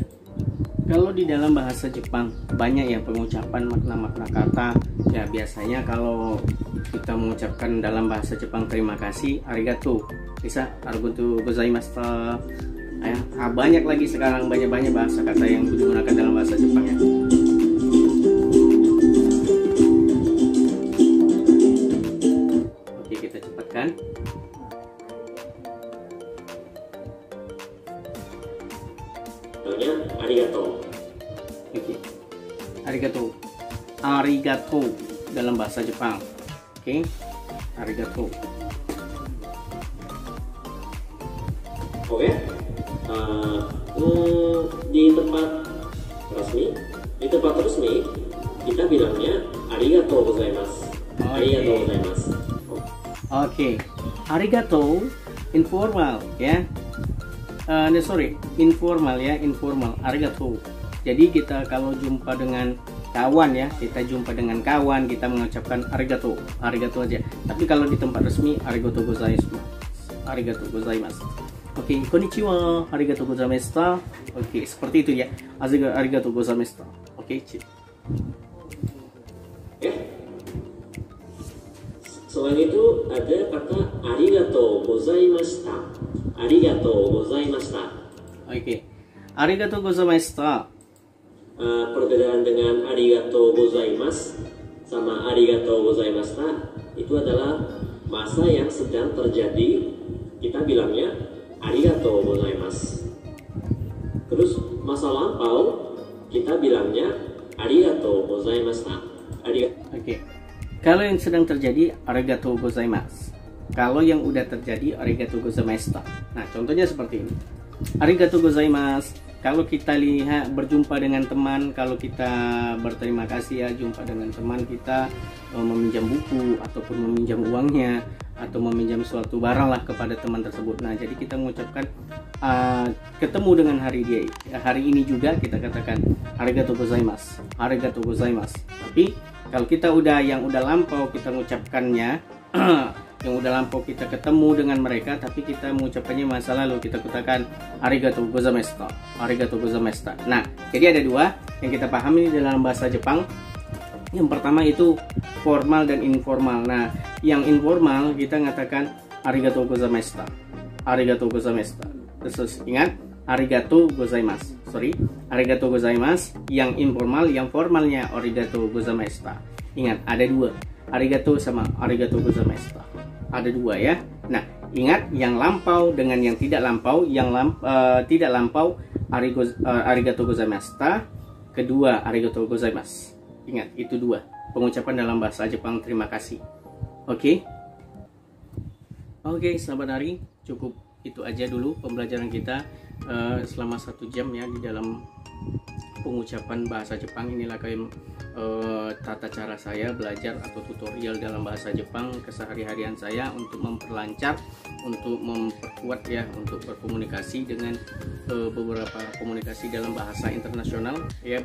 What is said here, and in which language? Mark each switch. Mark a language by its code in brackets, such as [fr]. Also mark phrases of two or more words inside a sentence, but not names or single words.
[id] Kalau di dalam bahasa Jepang banyak ya pengucapan makna-makna kata. Ya biasanya kalau kita mengucapkan dalam bahasa Jepang terima kasih, arigato, bisa [ja] ありがとうございました, [id] ya. Banyak lagi sekarang, banyak bahasa kata yang digunakan dalam bahasa Jepang ya. Oke, kita cepatkan. Contohnya arigato. Oke. Arigato. Arigato dalam bahasa Jepang. Oke. Arigato. Oke. Di tempat resmi kita bilangnya [ja] ありがとうございます. ありがとうございます. [id] Oke. Arigato informal ya. Informal ya, informal. Arigato. Jadi kita kalau jumpa dengan kawan ya, kita mengucapkan arigato. Arigato aja. Tapi kalau di tempat resmi [ja] ありがとうございます. ありがとうございます. Oke, こんにちは、ありがとうございました. [id] Oke, seperti itu ya. [ja] ありがとうございました. [id] Oke, Ya. Selain itu ada kata [ja] ありがとうございました. ありがとうございました. [id] Oke. [ja] ありがとうございました. [id] Perbedaan dengan [ja] ありがとうございます [id] sama [ja] ありがとうございました [id] itu adalah masa yang sedang terjadi, kita bilangnya [ja] ありがとうございます. [id] Terus masa lampau kita bilangnya [ja] ありがとうございました. [id] Oke. Kalau yang sedang terjadi [ja] ありがとうございます. [id] Kalau yang udah terjadi [ja] ありがとうございました. [id] Nah, contohnya seperti ini. [ja] ありがとうございます. [id] Kalau kita lihat berjumpa dengan teman, kalau kita berterima kasih ya jumpa dengan teman kita, meminjam buku ataupun meminjam uangnya atau meminjam suatu barang lah kepada teman tersebut. Nah, jadi kita mengucapkan ketemu dengan hari ini juga kita katakan [ja] ありがとうございます. ありがとうございます. [id] Tapi kalau kita yang udah lampau kita mengucapkannya yang udah lampau kita ketemu dengan mereka tapi kita mengucapkannya masa lalu, kita katakan [ja] ありがとうございました. ありがとうございました. [id] Nah, jadi ada dua yang kita pahami dalam bahasa Jepang. Yang pertama itu formal dan informal. Nah, yang informal kita mengatakan [ja] ありがとうございました. ありがとうございました. [id] Terus ingat [ja] ありがとうございます. ありがとうございます. [id] Yang informal, yang formalnya [ja] ありがとうございました. [id] Ingat ada dua. Arigato sama [ja] ありがとうございました. [id] Ada dua ya. Nah, ingat yang lampau dengan yang tidak lampau. Yang tidak lampau [ja] ありがとうございました. [id] Kedua [ja] ありがとうございます. [id] Ingat itu dua pengucapan dalam bahasa Jepang terima kasih. Oke. Oke, selamat hari. Cukup itu aja dulu pembelajaran kita selama 1 jam ya di dalam pengucapan bahasa Jepang. Inilah kayak tata cara saya belajar atau tutorial dalam bahasa Jepang kesehari-harian saya untuk memperlancar, untuk memperkuat ya, untuk berkomunikasi dengan beberapa komunikasi dalam bahasa internasional ya.